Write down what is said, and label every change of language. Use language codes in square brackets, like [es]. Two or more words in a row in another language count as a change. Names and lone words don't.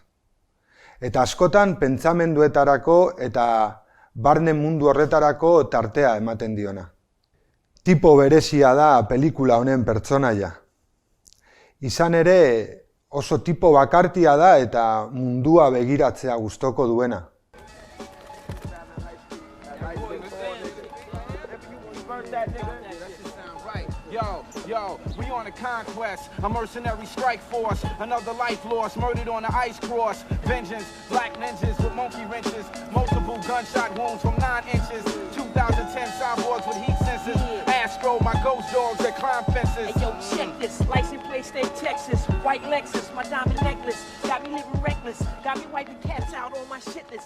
[eu] Eta askotan pentsamenduetarako eta barne mundu horretarako tartea ematen diona. Tipo berezia da pelikula honen pertsonaia. Izan ere, oso tipo bakartia da eta mundua begiratzea gustoko duena. [en] Yo, we on a conquest, a mercenary strike force, another life lost, murdered on the ice cross, vengeance, black ninjas with monkey wrenches, multiple gunshot wounds from 9 inches, 2010 cyborgs with heat sensors, Astro, my ghost dogs that climb fences. Hey yo, check this, license plate state Texas, white Lexus, my diamond necklace, got me living reckless, got me wiping cats out on my shit list.